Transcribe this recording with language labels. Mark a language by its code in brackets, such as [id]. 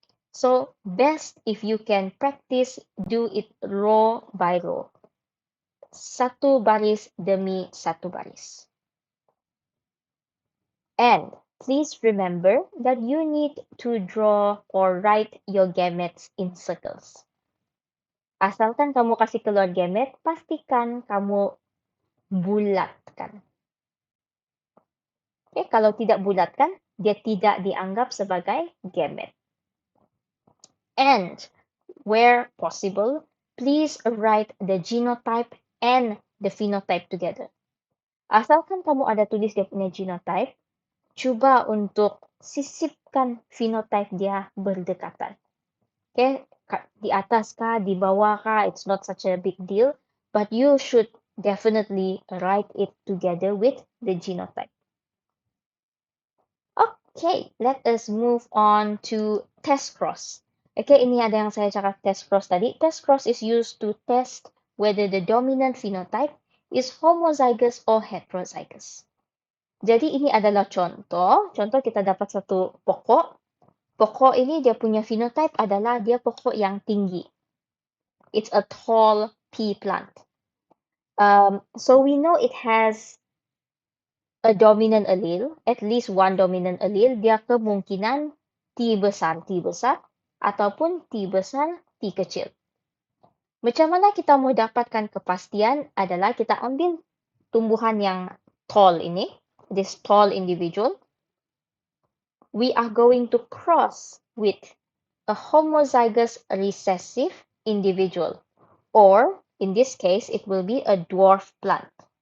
[en] So, best if you can practice, do it row by row. [ms] Satu baris demi satu baris. [en] And please remember that you need to draw or write your gametes in circles. [ms] Asalkan kamu kasih keluar gamete, pastikan kamu bulatkan. Okay, kalau tidak bulatkan, dia tidak dianggap sebagai gamete. [en] And where possible, please write the genotype and the phenotype together. [ms] Asalkan kamu ada tulis dia punya genotype, cuba untuk sisipkan phenotype dia berdekatan. [en] Okay, [ms] di atas kah, di bawah kah, [en] it's not such a big deal, but you should definitely write it together with the genotype. Okay, let us move on to test cross. Okay, [ms] ini ada yang saya cakap test cross tadi. [en] Test cross is used to test whether the dominant phenotype is homozygous or heterozygous. [ms] Jadi ini adalah contoh. Contoh kita dapat satu pokok. Pokok ini dia punya phenotype adalah dia pokok yang tinggi. [en] It's a tall pea plant. So we know it has a dominant allele, at least one dominant allele, [ms] dia kemungkinan T besar, ataupun T besar, T kecil. Macam mana kita mau dapatkan kepastian adalah kita ambil tumbuhan yang tall ini, [en] this tall individual. We are going to cross with a homozygous recessive individual, or in this case, it will be a dwarf plant.